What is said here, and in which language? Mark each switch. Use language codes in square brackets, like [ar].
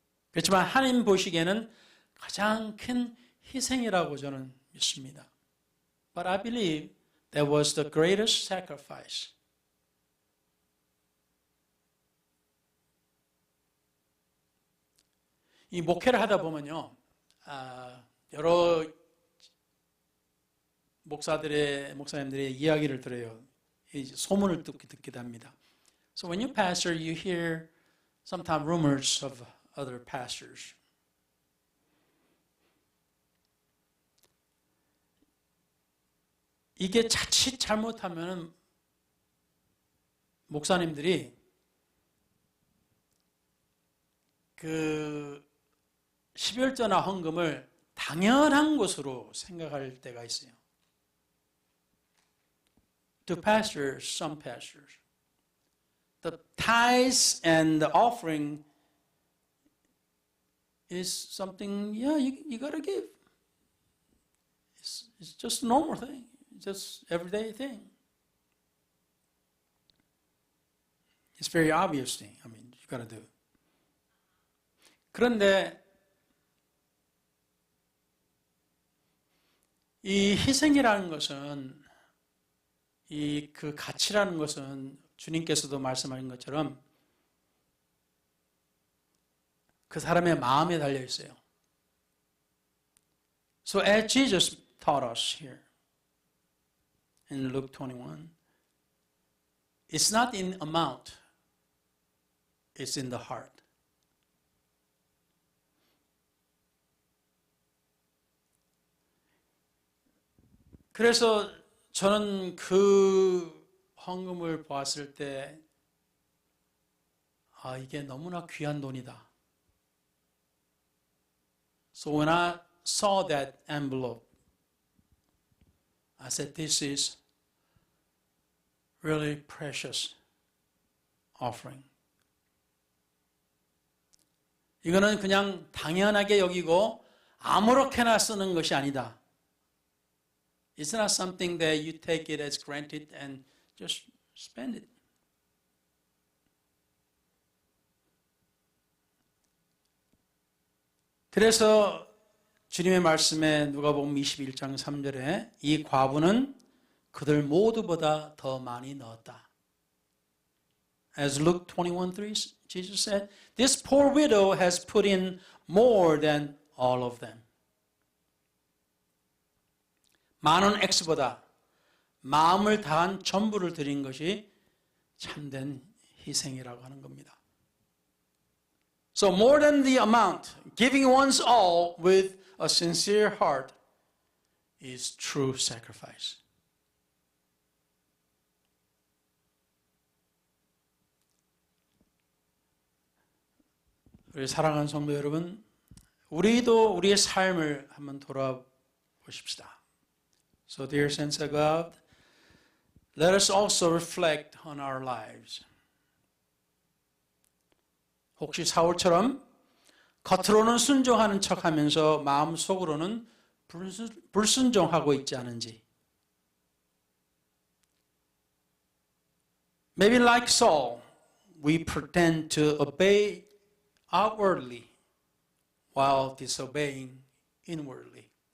[ko] 그렇지만 하나님 보시기에는 가장 큰 희생이라고 저는 믿습니다. [en] But I believe that was the greatest sacrifice. [ko] 이 목회를 하다 보면요, 여러 목사님들의 이야기를 들어요. 소문을 듣기도 합니다. [en] So when you pastor, you hear sometimes rumors of other pastors. [ko] 이게 자칫 잘못하면 목사님들이 그 12월제나 헌금을 당연한 것으로 생각할 때가 있어요. [en] To pastors, some pastors, the tithes and the offering is something, yeah, you gotta give. It's just a normal thing. It's just everyday thing. It's very obvious thing. I mean, you gotta do it. [ko] 그런데 이 희생이라는 것은 이 그 가치라는 것은 주님께서도 말씀하신 것처럼 그 사람의 마음에 달려 있어요. [en] So as Jesus taught us here in Luke 21, it's not in amount, it's in the heart. [ko] 그래서 저는 그 헌금을 보았을 때 이게 너무나 귀한 돈이다. [en] So when I saw that envelope, I said, this is really precious offering. [ko] 이거는 그냥 당연하게 여기고 아무렇게나 쓰는 것이 아니다. [en] It's not something that you take it as granted and just spend it. [ko] 그래서 주님의 말씀에 누가복음 21장 3절에 이 과부는 그들 모두보다 더 많이 넣었다. [en] As Luke 21:3, Jesus said, this poor widow has put in more than all of them. [ko] 많은 X보다 마음을 다한 전부를 드린 것이 참된 희생이라고 하는 겁니다. [en] So more than the amount, giving one's all with a sincere heart is true sacrifice. [ko] 우리 사랑하는 성도 여러분, 우리도 우리의 삶을 한번 돌아보십시다. [en] So dear saints of God, let us also reflect on our lives. [ko] 혹시 사울처럼 겉으로는 순종하는 척하면서 마음속으로는 불순종하고 있지 않은지. [en] Maybe like Saul, we pretend to obey outwardly while disobeying inwardly.